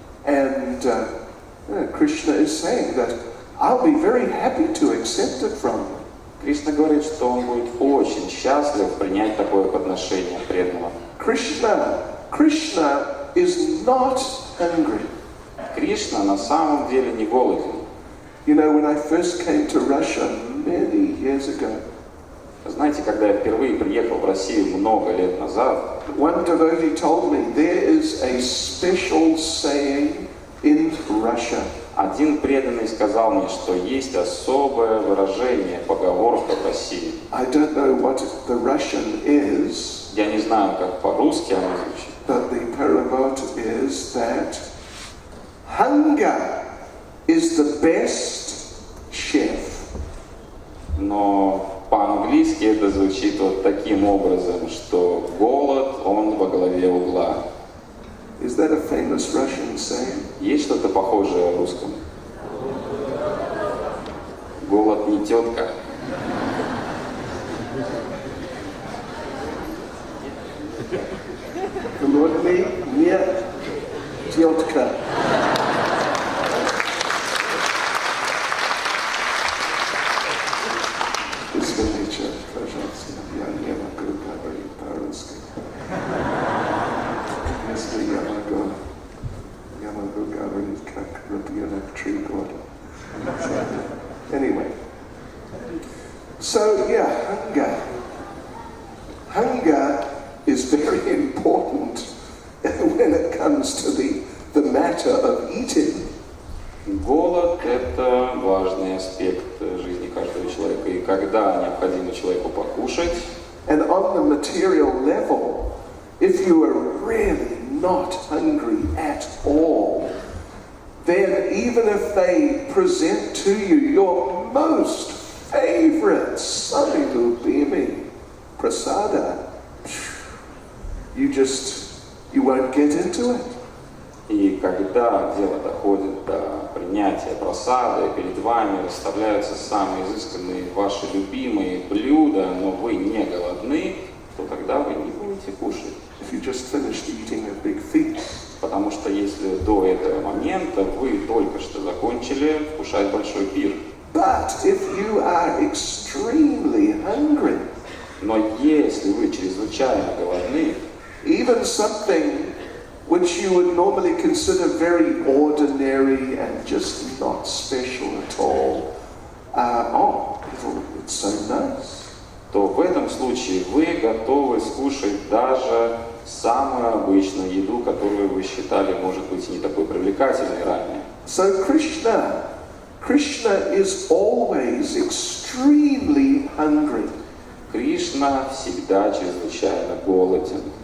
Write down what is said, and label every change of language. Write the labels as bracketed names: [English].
[English] And Krishna is saying that I'll be very happy to accept it from you. [Russian] Кришна говорит, что он будет очень счастлив принять такое подношение преданного. [English] Krishna is not hungry. [Russian] Кришна на самом деле не голоден. [English] You know, when I first came to Russia many years ago, [Russian] знаете, когда я впервые приехал в Россию много лет назад, [English] one devotee told me there is a special saying in Russia. [Russian] Один преданный сказал мне, что есть особое выражение, поговорка в России. [English] I don't know what the Russian is. [Russian] Я не знаю, как по-русски оно звучит. [English] But the paravot is that hunger is the best chef. [Russian] Но по-английски это звучит вот таким образом, что голод, он во главе угла. [English] Is that a famous Russian saying? [Russian] Есть что-то похожее в русском? Голод не тетка. Голодный не тетка. Извините, пожалуйста, я не могу говорить по-русски. Если я могу говорить как ребенок 3 года. [English] Anyway, so yeah, hunger is very important when it comes to the matter of eating. [Russian] Голод – это важный аспект жизни каждого человека. И когда необходимо человеку покушать, [English] And on the material level, if you are really not hungry at all, then even if they present to you your most favorite samilubimi prasada, you won't get into it. [Russian] и когда дело доходит до принятия прасады, перед вами расставляются самые изысканные ваши любимые блюда, но вы не голодны, то тогда вы не будете кушать. [English] If you just finished eating a big feast. [Russian] Потому что если до этого момента вы только что закончили вкушать большой пир. [English] But if you are extremely hungry, [Russian] но если вы чрезвычайно голодны, [English] even something which you would normally consider very ordinary and just not special at all, it's so nice. [Russian] То в этом случае вы готовы скушать даже самую обычную еду, которую вы считали, может быть, не такой привлекательной ранее. [English] So Krishna is always extremely hungry. [Russian] Кришна всегда чрезвычайно голоден.